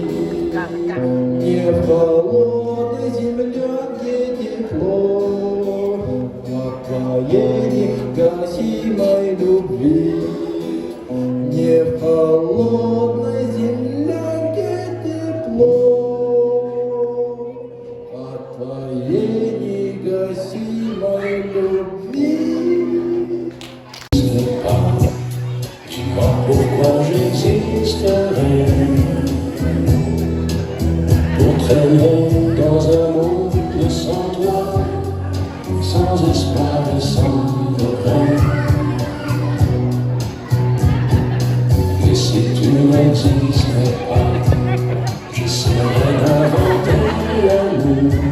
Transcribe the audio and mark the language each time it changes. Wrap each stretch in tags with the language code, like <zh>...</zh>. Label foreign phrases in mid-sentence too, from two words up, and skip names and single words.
<ru>Не в холодной землянке тепло от твоей негасимой любви. Не в холодной землянке тепло от твоей негасимой любви.</ru> <fr>Pourquoi j'existerais pour traîner dans un monde sans toi, sans espoir et sans regret? Et si tu n'existais pas, j'essaierais d'inventer l'amour.</fr>